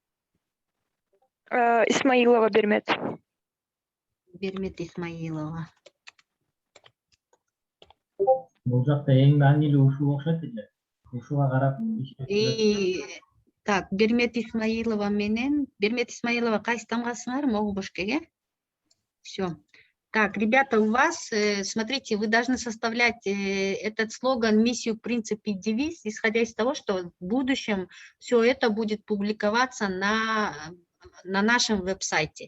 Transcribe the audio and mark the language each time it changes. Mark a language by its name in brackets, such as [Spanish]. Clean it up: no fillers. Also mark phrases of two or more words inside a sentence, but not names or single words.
[Kyrgyz] Исмаилова Бермет. Бермет Исмаилова. Бул жакта эң маанилүү ушул окшойт эле. Ушуга карап Так, Бермет Исмаилова менен. Бермет Исмаилова кайсы тамгасыңар? Могу бошкеге. Все. [Russian] Так, ребята, у вас, смотрите, вы должны составлять этот слоган, миссию, принцип и девиз, исходя из того, что в будущем все это будет публиковаться на нашем веб-сайте.